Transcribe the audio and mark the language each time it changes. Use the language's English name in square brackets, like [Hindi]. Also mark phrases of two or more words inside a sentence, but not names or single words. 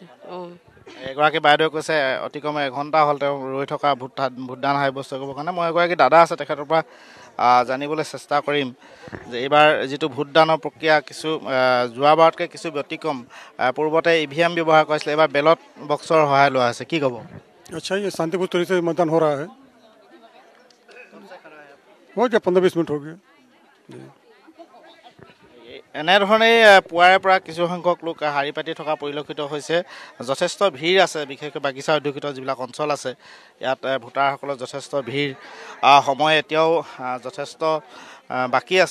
[Assamese] এগৰাকী বাইদেৱে কৈছে অতি কমে 1 ঘণ্টা হ'ল তেওঁ ৰৈ থকা ভোটদান সাব্যস্ত কৰিবৰ কাৰণে। মই এগৰাকী দাদা আছে, তেখেতৰ পৰা জানিবলৈ চেষ্টা কৰিম যে এইবাৰ যিটো ভোটদানৰ প্ৰক্ৰিয়া কিছু যোৱাবাৰতকৈ কিছু ব্যতিক্ৰম। পূৰ্বতে EVM ব্যৱহাৰ কৰিছিলে, এইবাৰ [English] ballot boxৰ [Assamese] সহায় লোৱা হৈছে, কি ক'ব? [Hindi] अच्छा, ये शांतिपूर्ण तरीके से मतदान हो रहा है। हो गया 15-20 मिनट हो गया। [Assamese] এনেধৰণেই পুৱাৰে পৰা কিছু সংখ্যক লোক শাৰী পাতি থকা পৰিলক্ষিত হৈছে। যথেষ্ট ভিৰ আছে, বিশেষকৈ বাগিচা অধ্যুষিত যিবিলাক অঞ্চল আছে ইয়াত ভোটাৰসকলৰ যথেষ্ট ভিৰ। সময় এতিয়াও যথেষ্ট বাকী আছে।